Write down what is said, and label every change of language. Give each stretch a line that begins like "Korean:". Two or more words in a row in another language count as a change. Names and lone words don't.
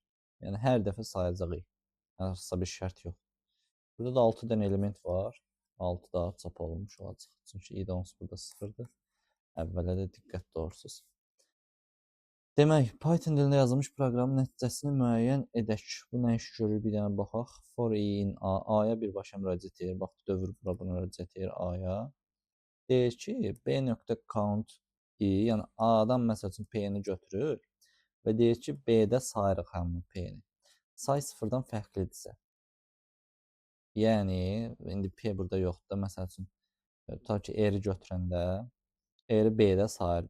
Azerbaijani: Yəni, hər dəfə sayacaq i. Hansısa bir şərt yox. Burada da 6 dənə element var. 6 daha çap olmuş olacaq. Çünki i də onsuz burada 0-dır. Əvvələ də diqqətli olursunuz. Demək, Python dilində yazılmış proqramın nəticəsini müəyyən edək. Bu nə iş görür? Bir dənə baxaq.
English: For in a,
Azerbaijani: a-ya birbaşa müraciət edir. Bax, dövr bura buna müraciət edir a-ya. Deyir ki,
English: b.count i,
Azerbaijani: yəni a-dan məsəl üçün p-ni götürür və deyir ki, b-də sayırıq həmin p-ni. Say sıfırdan fərqlidirsə. Yəni, indi p burada yoxdur. Məsəl üçün, ta ki, r-i götürəndə, r-i b-də sayır.